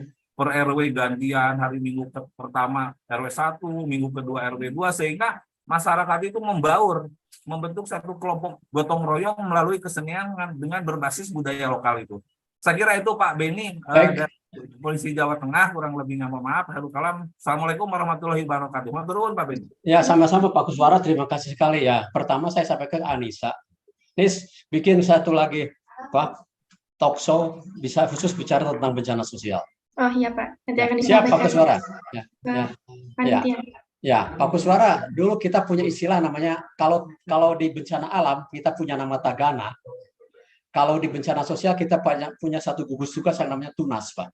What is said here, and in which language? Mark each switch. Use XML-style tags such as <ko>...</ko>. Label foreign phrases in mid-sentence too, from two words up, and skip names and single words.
<id>Per RW gantian, hari Minggu pertama RW 1, Minggu kedua RW 2, sehingga masyarakat itu membentuk satu kelompok gotong royong melalui kesenian dengan berbasis budaya lokal itu. Saya kira itu Pak Beni dari Polisi Jawa Tengah, kurang lebihnya mohon maaf.</id> <ar>السلام عليكم ورحمة الله وبركاته.</ar> <jv>Matur nuwun Pak Beni.</jv> <id>Ya sama-sama Pak Kuswara, terima kasih sekali ya. Pertama saya sampaikan ke Anissa. Nis, bikin satu lagi, Pak, talk show bisa khusus bicara tentang bencana sosial. Oh iya Pak, nanti Ya, akan siap Pak disampaikan Kuswara. Ya, ke ya, ya, panitia. ya, Pak Kuswara. Dulu kita punya istilah namanya kalau di bencana alam kita punya nama tagana. Kalau di bencana sosial kita punya satu gugus tugas yang namanya Tunas, Pak.</id>